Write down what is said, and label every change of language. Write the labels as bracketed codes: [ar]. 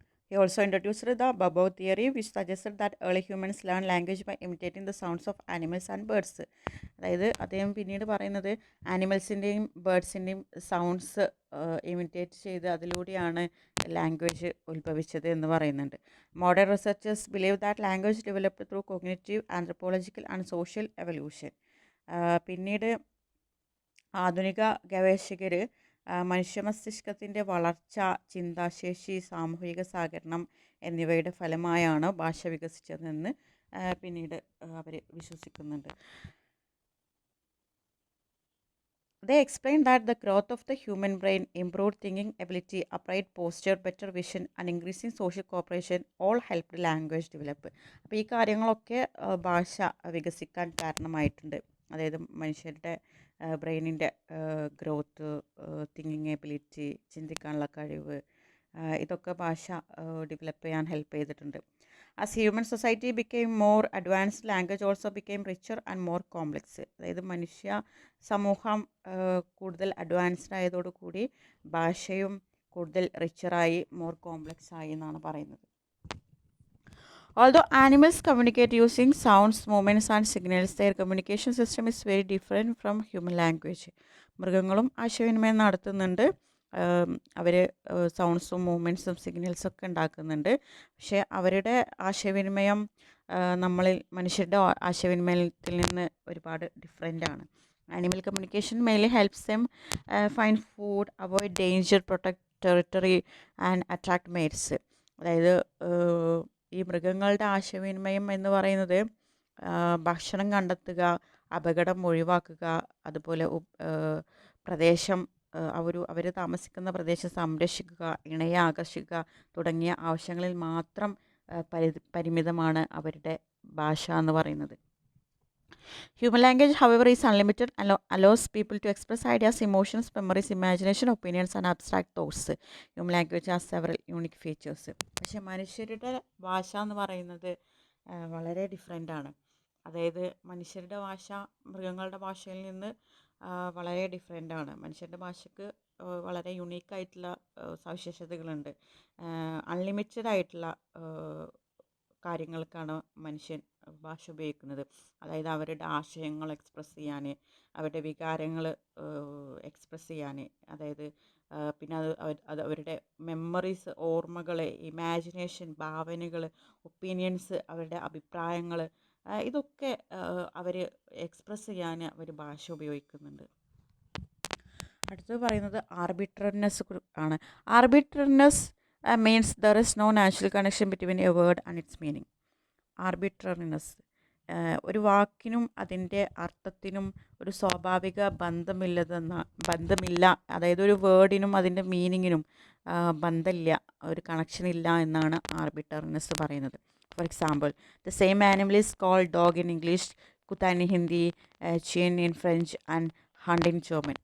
[en] He also introduced the Babau theory, which suggested that early humans learned language by imitating the sounds of animals and birds. [ml] അതായത് അദ്ദേഹം പിന്നീട് പറയുന്നത് ആനിമൽസിൻ്റെയും ബേർഡ്സിൻ്റെയും sounds imitate ചെയ്ത് അതിലൂടെയാണ് language ഉത്ഭവിച്ചത് എന്ന് പറയുന്നുണ്ട്. [en] Modern researchers believe that language developed through cognitive, anthropological and social evolution. [ml] പിന്നീട് ആധുനിക ഗവേഷകർ മനുഷ്യ മസ്തിഷ്കത്തിൻ്റെ വളർച്ച, ചിന്താശേഷി, സാമൂഹിക സഹകരണം എന്നിവയുടെ ഫലമായാണ് ഭാഷ വികസിച്ചതെന്ന് പിന്നീട് അവർ വിശ്വസിക്കുന്നുണ്ട്. [en] They explain that the growth of the human brain, improved thinking ability, upright posture, better vision and increasing social cooperation all helped language develop. [ml] അപ്പോൾ ഈ കാര്യങ്ങളൊക്കെ ഭാഷ വികസിക്കാൻ കാരണമായിട്ടുണ്ട്. അതായത് മനുഷ്യരുടെ ബ്രെയിനിൻ്റെ ഗ്രോത്ത്, തിങ്കിങ് എബിലിറ്റി, ചിന്തിക്കാനുള്ള കഴിവ്, ഇതൊക്കെ ഭാഷ ഡെവലപ്പ് ചെയ്യാൻ ഹെൽപ്പ് ചെയ്തിട്ടുണ്ട്. [en] As human society became more advanced language also became richer and more complex. [ml] അതായത് മനുഷ്യ സമൂഹം കൂടുതൽ അഡ്വാൻസ്ഡ് ആയതോടുകൂടി ഭാഷയും കൂടുതൽ റിച്ചറായി മോർ കോംപ്ലക്സ് ആയി എന്നാണ് പറയുന്നത്. [en] Although animals communicate using sounds, movements and signals, their communication system is very different from human language. [ml] മൃഗങ്ങളും ആശയവിനിമയം നടത്തുന്നുണ്ട്. അവർ സൗണ്ട്സും മൂവ്മെൻറ്റ്സും സിഗ്നൽസും ഒക്കെ ഉണ്ടാക്കുന്നുണ്ട്. പക്ഷേ അവരുടെ ആശയവിനിമയം മനുഷ്യരുടെ ആശയവിനിമയത്തിൽ നിന്ന് ഒരുപാട് ഡിഫറെൻ്റ് ആണ്. [en] Animal communication mainly helps them find food, avoid danger, protect territory and attract mates. [ml] അതായത് ഈ മൃഗങ്ങളുടെ ആശയവിനിമയം എന്ന് പറയുന്നത് ഭക്ഷണം കണ്ടെത്തുക, അപകടം ഒഴിവാക്കുക, അതുപോലെ പ്രദേശം അവർ താമസിക്കുന്ന പ്രദേശം സംരക്ഷിക്കുക, ഇണയെ ആകർഷിക്കുക തുടങ്ങിയ ആവശ്യങ്ങളിൽ മാത്രം പരിമിതമാണ് അവരുടെ ഭാഷ എന്ന് പറയുന്നത്. [en] Human language, however, is unlimited and allows people to express ideas, emotions, memories, imagination, opinions, and abstract thoughts. Human language has several unique features. [ml] പക്ഷേ മനുഷ്യരുടെ ഭാഷ എന്ന് പറയുന്നത് വളരെ ഡിഫറെൻ്റ് ആണ്. അതായത് മനുഷ്യരുടെ ഭാഷ മൃഗങ്ങളുടെ ഭാഷയിൽ നിന്ന് വളരെ ഡിഫറെൻ്റ് ആണ്. മനുഷ്യരുടെ ഭാഷയ്ക്ക് വളരെ യുണീക്കായിട്ടുള്ള സവിശേഷതകളുണ്ട്. അൺലിമിറ്റഡ് ആയിട്ടുള്ള കാര്യങ്ങൾക്കാണ് മനുഷ്യൻ ഭാഷ ഉപയോഗിക്കുന്നത്. അതായത് അവരുടെ ആശയങ്ങൾ എക്സ്പ്രസ് ചെയ്യാൻ, അവരുടെ വികാരങ്ങൾ എക്സ്പ്രസ് ചെയ്യാൻ, അതായത് പിന്നെ അത് അവരുടെ മെമ്മറീസ്, ഓർമ്മകൾ, ഇമാജിനേഷൻ, ഭാവനകൾ, ഒപ്പീനിയൻസ്, അവരുടെ അഭിപ്രായങ്ങൾ, ഇതൊക്കെ അവർ എക്സ്പ്രസ് ചെയ്യാൻ അവർ ഭാഷ ഉപയോഗിക്കുന്നുണ്ട്. അടുത്തത് പറയുന്നത് ആർബിട്രറിനെസ് ആണ്. [en] Arbitrariness means there is no natural connection between a word and its meaning. [ml] ആർബിട്രറിനെസ്, ഒരു വാക്കിനും അതിൻ്റെ അർത്ഥത്തിനും ഒരു സ്വാഭാവിക ബന്ധമില്ല. അതായത് ഒരു വേർഡിനും അതിൻ്റെ മീനിങ്ങിനും ബന്ധമില്ല, ഒരു കണക്ഷൻ ഇല്ല എന്നാണ് ആർബിട്രറിനെസ് പറയുന്നത്. [en] For example, the same animal is called dog in English, kutta in Hindi, chien in French and hund in German.